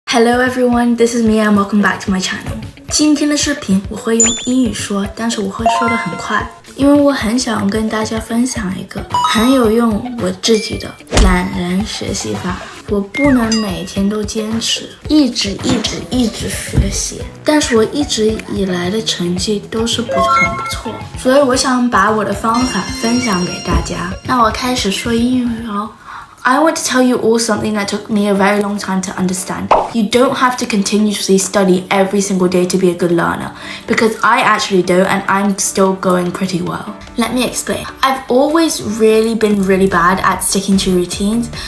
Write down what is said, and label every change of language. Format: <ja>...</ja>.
<en>Hello everyone, this is Mia and welcome back to my channel.</en> <zh>今天的视频我会用英语说，但是我会说得很快，因为我很想跟大家分享一个很有用我自己的懒人学习法。我不能每天都坚持，一直学习，但是我一直以来的成绩都是很不错，所以我想把我的方法分享给大家。那我开始说英语哦。</zh> <en>I want to tell you all something that took me a very long time to understand. You don't have to continuously study every single day to be a good learner, because I actually do and I'm still going pretty well. Let me explain. I've always really been really bad at sticking to routines.</en>